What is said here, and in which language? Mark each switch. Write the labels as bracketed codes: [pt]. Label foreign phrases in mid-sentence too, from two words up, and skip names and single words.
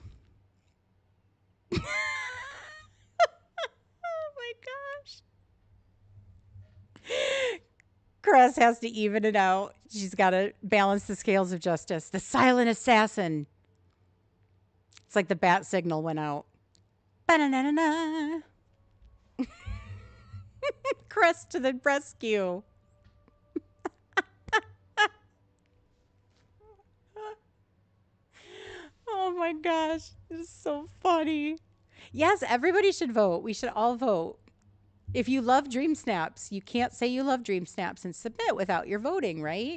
[en] Oh my gosh. Cress has to even it out. She's got to balance the scales of justice. The silent assassin. It's like the bat signal went out. Ba-na-na-na-na. Cress to the rescue. Oh my gosh. This is so funny. Yes, everybody should vote. We should all vote. If you love Dreamsnaps, you can't say you love Dreamsnaps and submit without your voting, right?